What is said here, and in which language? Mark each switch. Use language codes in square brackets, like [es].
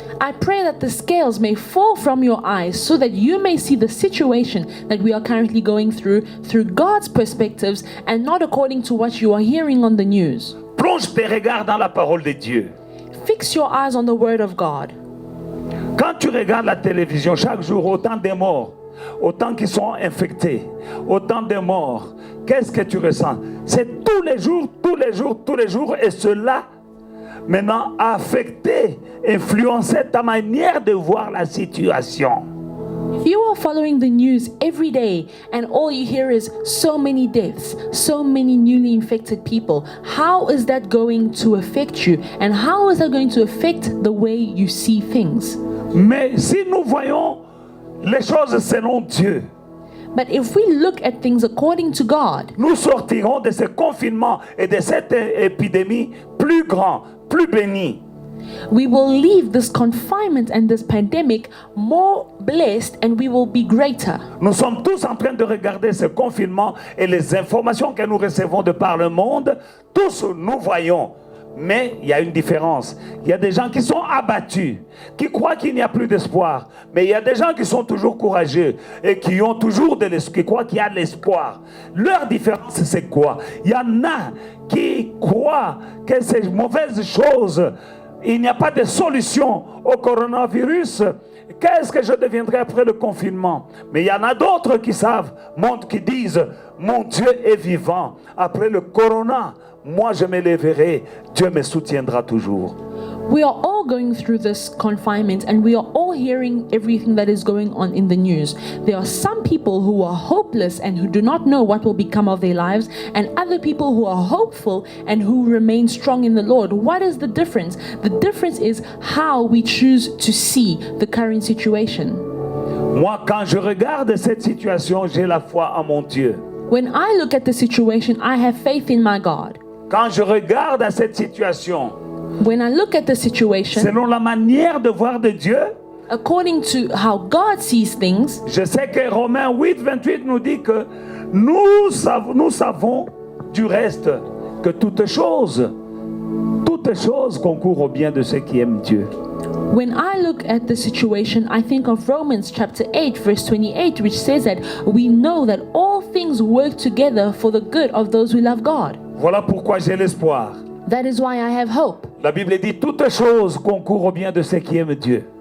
[en] I pray that the scales may fall from your eyes so that you may see the situation that we are currently going through God's perspectives and not according to what you are hearing on the news. [fr] Plonge tes regards dans la parole de Dieu. [en] Fix your eyes on the word of God. [fr] Quand tu regardes la télévision, chaque jour, autant de morts, autant qui sont infectés, autant de morts, qu'est-ce que tu ressens? C'est tous les jours, tous les jours, tous les jours, et cela, maintenant, a affecté, influencé ta manière de voir la situation. [en] If you are following the news every day and all you hear is so many deaths, so many newly infected people, how is that going to affect you? And how is that going to affect the way you see things? [fr] Mais si nous voyons les choses selon Dieu, [en] But if we look at things according to God, [fr] nous sortirons de ce confinement et de cette épidémie plus grand, plus béni. [en] we will leave this confinement and this pandemic more blessed and we will be greater. [fr] Nous sommes tous en train de regarder ce confinement et les informations que nous recevons de par le monde. Tous nous voyons. Mais il y a une différence. Il y a des gens qui sont abattus, qui croient qu'il n'y a plus d'espoir. Mais il y a des gens qui sont toujours courageux et qui ont toujours qui croient qu'il y a de l'espoir. Leur différence, c'est quoi? Il y en a qui croient que ces mauvaises choses, il n'y a pas de solution au coronavirus. Qu'est-ce que je deviendrai après le confinement? Mais il y en a d'autres qui savent, qui disent, mon Dieu est vivant. Après le corona, moi je me lèverai, Dieu me soutiendra toujours. [en] We are all going through this confinement and we are all hearing everything that is going on in the news. There are some people who are hopeless and who do not know what will become of their lives, and other people who are hopeful and who remain strong in the Lord. What is the difference? The difference is how we choose to see the current situation. [fr] Moi, quand je regarde cette situation, j'ai la foi en mon Dieu. [en] When I look at the situation, I have faith in my God. [fr] Quand je regarde à cette situation, [en] When I look at the situation, [fr] selon la manière de voir de Dieu, [en] according to how God sees things, [fr] je sais que Romains 8, 28 nous dit que nous savons du reste que toutes choses concourent au bien de ceux qui aiment Dieu. [en] when I look at the situation, I think of Romans chapter 8, verse 28, which says that we know that all things work together for the good of those who love God. [fr] Voilà pourquoi j'ai l'espoir. [en] That is why I have hope. [fr] La Bible dit toutes choses concourent au bien de ceux qui aiment Dieu.